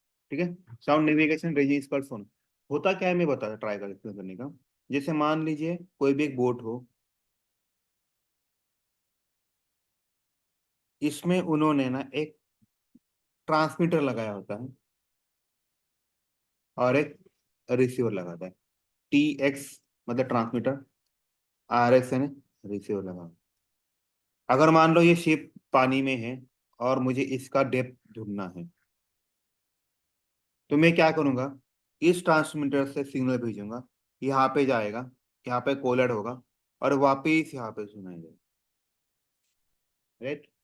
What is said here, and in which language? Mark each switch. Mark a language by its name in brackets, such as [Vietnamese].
[Hindi] ठीक है, [English] Sound navigation ranging is called sonar. [Hindi] होता क्या है मैं बता ट्राई कर एक्सप्लेन करने का। जैसे मान लीजिए कोई भी एक बोट हो, इसमें उन्होंने ना एक ट्रांसमीटर लगाया होता है और एक रिसीवर लगाता है। TX मतलब ट्रांसमीटर, RX है रिसीवर लगा। अगर मान लो ये शिप पानी में है और मुझे इसका डेप्थ ढूंढना है, तो मैं क्या करूंगा, इस ट्रांसमीटर से सिग्नल भेजूंगा, यहाँ पे जाएगा, यहाँ पे कोलर होगा और वापिस यहाँ पे सुनाई देगा, राइट।